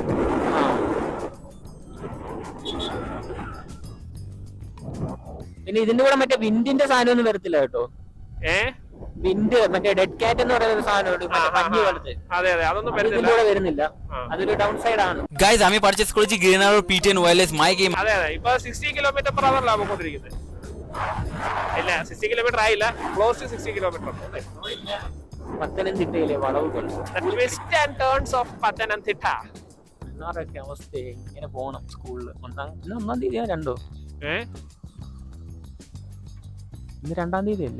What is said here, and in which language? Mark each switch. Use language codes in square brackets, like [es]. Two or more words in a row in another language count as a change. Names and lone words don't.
[ml] പിന്നെ ഇതിന്റെ കൂടെ മറ്റേ വിൻഡിന്റെ സാധനം ഒന്നും വരത്തില്ല കേട്ടോ. വിൻഡ് മറ്റേ ഡെഡ് കാറ്റ് എന്ന് പറയുന്ന ഒരു സാധനമുണ്ട്, മഞ്ഞ് പോലത്തെ. അതെ അതെ, അതൊന്നും ഇതിന്റെ കൂടെ വരുന്നില്ല. അതൊരു [en] down side [ml] ആണ്. [bn] গাইজ আমি পারচেজ করেছি গ্রিন আরো P10 [en] wireless mic. [ml] അതെ അതെ, ഇപ്പൊ 60 km/h പോയിക്കൊണ്ടിരിക്കുന്നത്. ഇല്ല 60 km ആയില്ല, [en] close to [ml] 60 km. പത്തനംതിട്ടയിലെ വളവുകൾ, [en] twist and turns of Pathanamthitta. [ml] എന്നാറൊക്കെ അവസ്ഥ. ഇങ്ങനെ പോണം സ്കൂളിൽ. ഒന്നാം തീയതിയാ രണ്ടോ? ഇന്ന് 2-ാം തീയതി അല്ലേ?